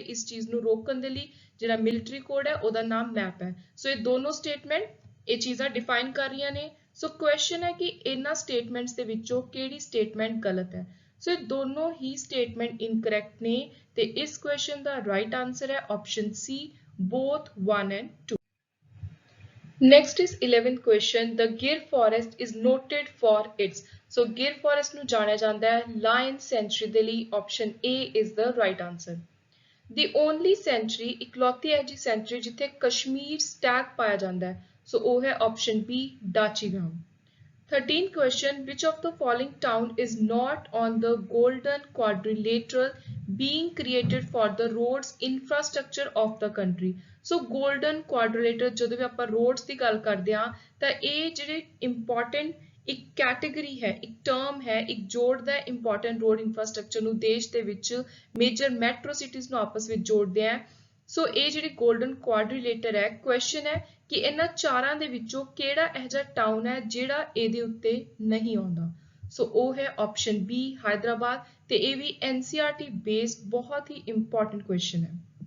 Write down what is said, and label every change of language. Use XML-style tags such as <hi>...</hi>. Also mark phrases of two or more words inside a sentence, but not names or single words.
<pa>ਇਸ ਚੀਜ਼ ਨੂੰ ਰੋਕਣ ਦੇ ਲਈ ਜਿਹੜਾ</pa> <en>military code</en> <pa>ਹੈ ਉਹਦਾ ਨਾਮ ਮੈਪ ਹੈ। ਸੋ ਇਹ ਦੋਨੋਂ ਸਟੇਟਮੈਂਟ ਇਹ ਚੀਜ਼ਾਂ ਡਿਫਾਈਨ ਕਰ ਰਹੀਆਂ ਨੇ।</pa> <en>so question</en> <pa>ਹੈ ਕਿ ਇਹਨਾਂ ਸਟੇਟਮੈਂਟਸ ਦੇ ਵਿੱਚੋਂ ਕਿਹੜੀ ਸਟੇਟਮੈਂਟ ਗਲਤ ਹੈ। ਸੋ ਇਹ ਦੋਨੋਂ ਹੀ ਸਟੇਟਮੈਂਟ ਇਨਕਰੈਕਟ ਨੇ ਤੇ ਇਸ ਕੁਐਸਚਨ ਦਾ</pa> <en>right answer</en> <pa>ਹੈ</pa> <en>option C, both 1 and 2. Next is 11th question. The Gir forest is noted for its.</en> <pa>So Gir forest ਨੂੰ ਜਾਣਿਆ ਜਾਂਦਾ ਹੈ</pa> <en>lion sanctuary</en> <pa>ਦੇ ਲਈ।</pa> <en>Option A is the right answer. The only sanctuary</en> <pa>ਇਕਲੌਤੀ ਹੈ ਜੀ sanctuary ਜਿੱਥੇ ਕਸ਼ਮੀਰ stag ਪਾਇਆ ਜਾਂਦਾ ਹੈ।</pa> <en>So</en> <pa>ਉਹ ਹੈ</pa> <en>option B, Dachigram. 13th question. Which of the following town is not on the golden quadrilateral being created for the roads infrastructure of the country?</en> <pa>So</pa> <en>golden quadrilateral</en> <pa>ਜਦੋਂ ਵੀ ਆਪਾਂ roads ਦੀ ਗੱਲ ਕਰਦੇ ਹਾਂ ਤਾਂ ਇਹ ਜਿਹੜੇ important ਇੱਕ ਕੈਟੇਗਰੀ ਹੈ, ਇੱਕ ਟਰਮ ਹੈ, ਇੱਕ ਜੋੜਦਾ ਹੈ</pa> <en>important road infrastructure</en> <pa>ਨੂੰ ਦੇਸ਼ ਦੇ ਵਿੱਚ</pa> <en>major metro cities</en> <pa>ਨੂੰ ਆਪਸ ਵਿੱਚ ਜੋੜਦੇ ਆ। ਸੋ ਇਹ ਜਿਹੜੀ</pa> <en>golden quadrilateral</en> <pa>ਹੈ, question ਹੈ ਕਿ ਇਹਨਾਂ ਚਾਰਾਂ ਦੇ ਵਿੱਚੋਂ ਕਿਹੜਾ ਇਹੋ ਜਿਹਾ ਟਾਊਨ ਹੈ ਜਿਹੜਾ ਇਹਦੇ ਉੱਤੇ ਨਹੀਂ ਆਉਂਦਾ। ਸੋ ਉਹ ਹੈ</pa> <en>option B,</en> <pa>ਹੈਦਰਾਬਾਦ। ਤੇ ਇਹ ਵੀ NCERT ਬੇਸਡ ਬਹੁਤ ਹੀ</pa> <en>important question</en> <pa>ਹੈ।</pa>